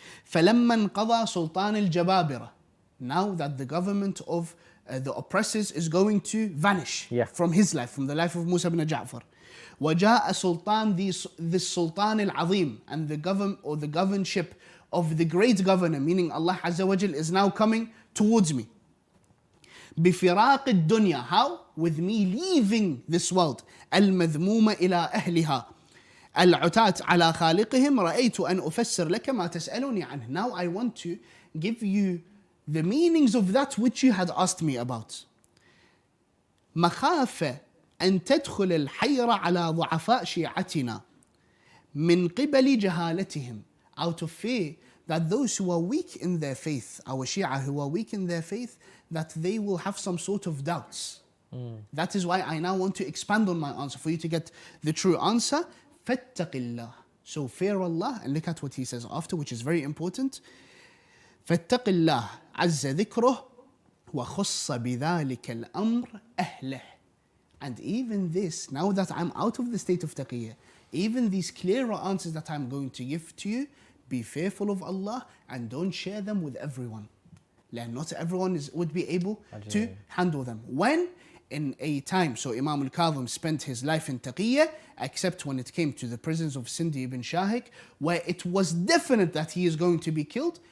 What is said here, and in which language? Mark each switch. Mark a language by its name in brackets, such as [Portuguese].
[Arabic] فلما انقضى سلطان الجبابرة, [English] now that the government of the oppressors is going to vanish from his life, from the life of Musa ibn Ja'far. [Arabic] وجاء سلطان, [English] the Sultan al-Azim, and the governorship of the great governor, meaning Allah Azza wa Jal, is now coming towards me. [Arabic] بفراق الدنيا, [English] how? With me leaving this world. [Arabic] المذمومة إلى أهلها. العتاة على خالقهم رأيت أن أفسر لك ما تسألني عنه. [English] Now I want to give you the meanings of that which you had asked me about. [Arabic] مخافة أن تدخل الحيرة على ضعفاء شيعتنا من قبل جهالتهم, [English] out of fear that those who are weak in their faith, our Shia who are weak in their faith, that they will have some sort of doubts. That is why I now want to expand on my answer for you to get the true answer. [Arabic] فاتق الله. [English] So fear Allah, and look at what he says after, which is very important. [Arabic] فاتق الله عز ذكره وخص بذلك الأمر أهله. [English] And even this, now that I'm out of the state of taqiyya, even these clearer answers that I'm going to give to you, be fearful of Allah and don't share them with everyone. Not everyone would be able to handle them. When? In a time, so Imam al-Kadhim spent his life in taqiyya, except when it came to the prisons of Sindi ibn Shahik, where it was definite that he is going to be killed.